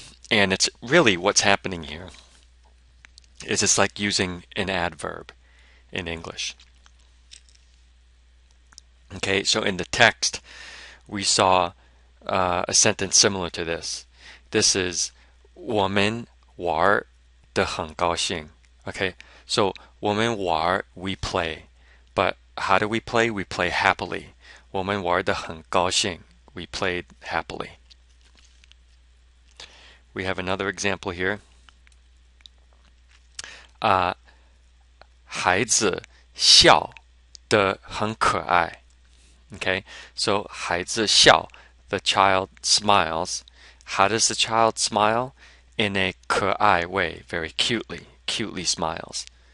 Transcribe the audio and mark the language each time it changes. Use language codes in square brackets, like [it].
[en] And it's really what's happening here is it's like using an adverb in English. Okay, so in the text we saw a sentence similar to this. This is [zh] 我们玩得很高兴. [en] Okay, so [zh] 我们玩 [en] we play, but how do we play? We play happily. [zh] 我们玩得很高兴 [en] we played happily. We have another example here. [zh] 孩子笑得很可爱. [en] Okay, so [zh] 孩子笑, [en] the child smiles. How does the child smile? In a 可爱 way, very cutely smiles.